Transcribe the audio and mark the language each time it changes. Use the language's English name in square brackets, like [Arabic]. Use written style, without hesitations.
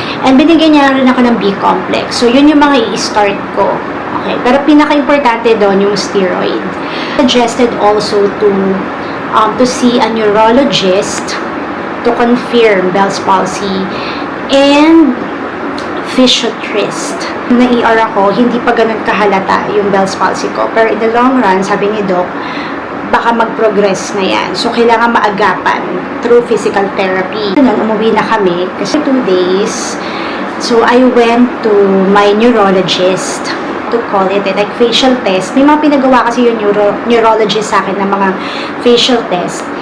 [Filipino] And binigyan niya rin ako ng B-complex. So, yun yung mga i-start ko. Okay, pero pinaka-importante doon yung steroid. [English] Suggested also to see a neurologist to confirm Bell's palsy and physiatrist. [Filipino] Na-ER ako, hindi pa ganun kahalata yung Bell's palsy ko. Pero [English] in the long run, [Filipino] sabi ni Doc, baka mag-progress na yan. So, kailangan maagapan [English] through physical therapy. [Filipino] Umuwi na kami kasi 2 days. [English] So, I went to my neurologist to call it like facial test. [Filipino] May mga pinagawa kasi yung neurologist sa akin ng mga facial test.